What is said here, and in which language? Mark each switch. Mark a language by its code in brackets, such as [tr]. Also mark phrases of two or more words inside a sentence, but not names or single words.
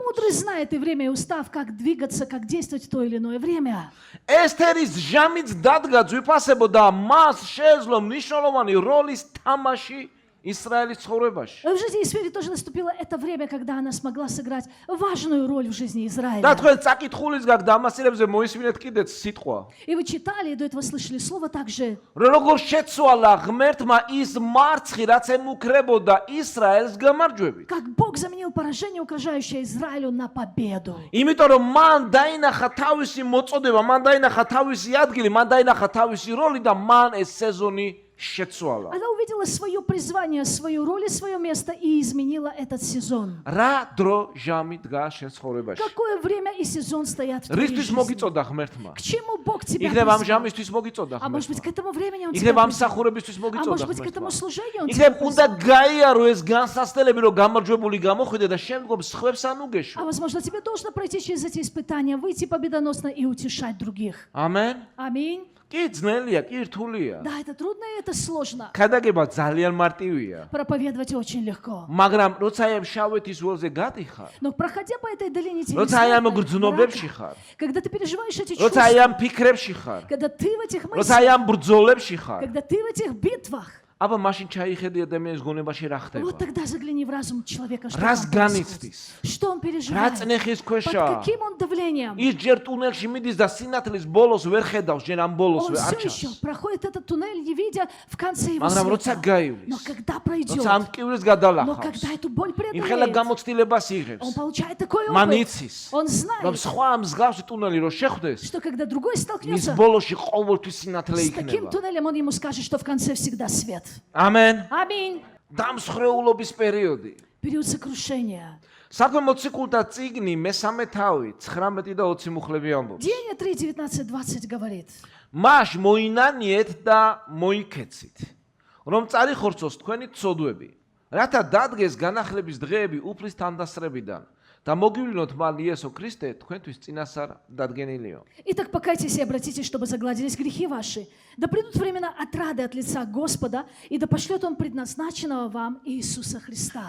[ru] Мудрый знает и время, и устав, как двигаться, как действовать в то или иное время. [ka] ესთერის ჟამიც დადგა ძვირფასებო და მას შეეძლო მნიშვნელოვანი როლის თამაში ისრაელის ცხოვრებაში. [ru] В жизни Есфири тоже наступило это время, когда она смогла сыграть важную роль в жизни [ka] და [ru] Израиля. [ka] თქვენ წაკითხulis გაგ დამასირებზე მოისმინეთ კიდეც სიტყვა. [ru] И вы читали, и до этого слышали слово также. [ka] როგორ შეცვალა ღმერთმა ის მარცხი, რაც ემუქრებოდა ისრაელს გამარჯვებით. [ru] Как Бог заменил поражение, угрожающее Израилю, на победу. [ka] იმიტომ რომ მან დაინახა თავისი მოწოდება, მან დაინახა თავისი ადგილი, მან დაინახა თავისი როლი და მან ეს სეზონი შეცვალა. [ru] Она увидела свое призвание, свою роль и свое место и изменила этот сезон. [ka] რა დრო ჟამი დგას შენ ცხოვრებაში? [ru] Какое время и сезон стоят в твоей [ka] რისთვის [ru] жизни? [ka] მოგიწოდა ღმერთმა? [ru] К чему Бог тебя [ka] იქნებ ამ [ru] призвал? [ka] ჟამისთვის მოგიწოდა [ru] А может быть, [ka] ღმერთმა. [ru] к этому времени Он тебя [ka] იქნებ ამ [ru] призвал? [ka] მსახურებისთვის [ru] А [ka] მოგიწოდა [ru] может быть, к [ka] ღმერთმა. [ru] этому служению Он тебя [ka] იქნებ უნდა [ru] призвал? [ka] გაიარო ეს განსასწრებელი, რომ გამარჯვებული გამოხვიდე და შემდგომ სხვებს [ru] А [ka] ანუგეშო. [ru] возможно, тебе должно пройти через эти испытания, выйти победоносно и утешать других. [ka] ამენ. [ru] Аминь. [ka] კი ძნელია, კი რთულია. [ru] Да, это трудно и это сложно. [ka] ქადაგება ძალიან მარტივია. [ru] Проповедовать очень легко. [ka] მაგრამ როცა აი ამ შავეთის ველზე გადიხარ, [ru] Но проходя по этой долине [ka] როცა აი ამ [ru] телесной [ka] გრძნობებში [ru] мрака, [ka] ხარ, [ru] когда ты переживаешь эти [ka] როცა აი [ru] чувства, [ka] ამ ფიქრებში ხარ, [ru] когда ты в этих [ka] როცა აი [ru] мыслях, [ka] ამ ბრძოლებში ხარ, [ru] когда ты в этих битвах, [ka] აბა მაშინ ჩაიხედი ადამიანის გონებაში რა ხდება? [ru] вот тогда загляни в разум человека, что [ka] რას [ru] там происходит. [ka] განიცდის? [ru] Что он [ka] რა [ru] переживает, [ka] წნეხის [ru] под [ka] ქვეშაა? [ru] каким он давлением. [ka] ის ჯერ ტუნელში მიდის და სინათლის ბოლოს ვერ ხედავს, ჯერ ამ ბოლოს [ru] Он [ka] არ [ru] все еще [ka] ჩანს. [ru] проходит этот туннель, не видя в конце его [ka] მაგრამ როცა [ru] света. [ka] გაივლის, [ru] Но когда пройдет, [ka] როცა ამ ტკივილს [ru] но [ka] გადალახავს, [ru] когда эту боль [ka] იმხელა [ru] преодолеет, [ka] გამოცდილებას იღებს. [ru] он получает такой [ka] მან [ru] опыт. [ka] იცის, [ru] Он [ka] რომ [ru] знает, [ka] სხვა მსგავსი ტუნელი რო შეხვდეს, [ru] что когда другой [ka] მის [ru] столкнется [ka] ბოლოში ყოველთვის სინათლე [ru] с таким [ka] იქნება. [ru] туннелем, он ему скажет, что в конце всегда свет. [ka] ამენ. [ru] Аминь. [ka] დამსხვრეულობის პერიოდი. [ru] Период сокрушения. [ka] საქმე მოციქულთა წიგნი მესამე თავი 19 და 20 მუხლები ამბობს. [ru] Деяния 3, 19, 20 говорит. [ka] მას მოინანიეთ და მოიქეცით, რომ წარიხორცოს თქვენი ცოდვები, რათა დადგეს განახლების დღეები უფლის თანდასწრებიდან და მოგივლინოთ მალ იესო ქრისტე თქვენთვის წინასწარ დადგენილიო. [ru] Итак, покайтесь и обратитесь, чтобы загладились грехи ваши. Да придут времена отрады от лица Господа, и да пошлет Он предназначенного вам Иисуса Христа.